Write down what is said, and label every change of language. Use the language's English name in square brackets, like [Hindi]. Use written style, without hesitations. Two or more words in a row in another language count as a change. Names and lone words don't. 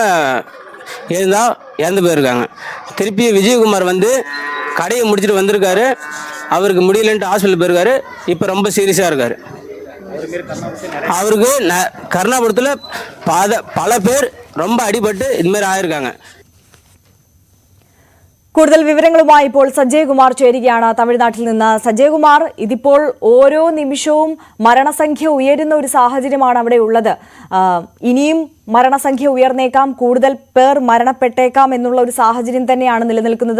[Tamil] இறந்து போயிருக்காங்க. திருப்பி விஜயகுமார் வந்து கடையை முடிச்சுட்டு வந்திருக்காரு. அவருக்கு முடியலன்ட்டு ஹாஸ்பிட்டல் போயிருக்காரு. இப்போ ரொம்ப சீரியஸாக இருக்காரு. அவருக்கு கருணாபுரத்தில் பல பேர் ரொம்ப அடிபட்டு இதுமாதிரி ஆயிருக்காங்க. [Malayalam] കൂടുതൽ വിവരങ്ങളുമായി ഇപ്പോൾ സജയ് കുമാർ ചേരുകയാണ് തമിഴ്നാട്ടിൽ നിന്ന്. സജയ് കുമാർ, ഇതിപ്പോൾ ഓരോ നിമിഷവും മരണസംഖ്യ ഉയരുന്ന ഒരു സാഹചര്യമാണ് അവിടെ ഉള്ളത്. ഇനിയും മരണസംഖ്യ ഉയർന്നേക്കാം, കൂടുതൽ പേർ മരണപ്പെട്ടേക്കാം എന്നുള്ള ഒരു സാഹചര്യം തന്നെയാണ് നിലനിൽക്കുന്നത്.